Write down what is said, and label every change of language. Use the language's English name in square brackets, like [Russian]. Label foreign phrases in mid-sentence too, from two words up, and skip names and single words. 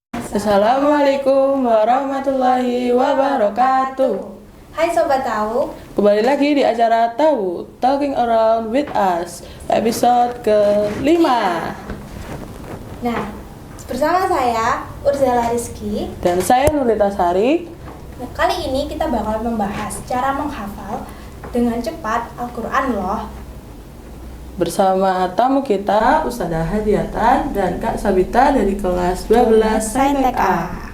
[Arabic] السلام عليكم ورحمة الله وبركاته. [Indonesian] Hai Sobat Tahu, Kembali lagi di acara Tahu, Talking Around with Us, episode ke-5. Nah, bersama saya Urzala Rizky. Dan saya Nurlita Sari. Nah, kali ini kita bakal membahas cara menghafal dengan cepat Al-Quran loh. Bersama tamu kita, Ustazah Hadiatan dan Kak Sabita dari kelas 12 Saintek A.